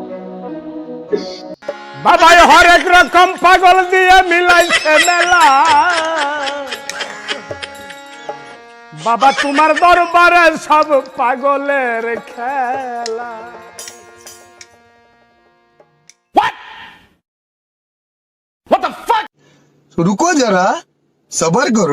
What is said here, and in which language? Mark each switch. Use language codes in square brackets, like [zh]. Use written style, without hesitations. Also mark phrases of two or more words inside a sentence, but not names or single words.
[bn] বাবা হর এক রকম পাগল দিয়ে মিলাই মেলা বাবা তোমার দরবারে সব পাগলের খেলা [en] What the fuck [hi] रुको जरा सबर करो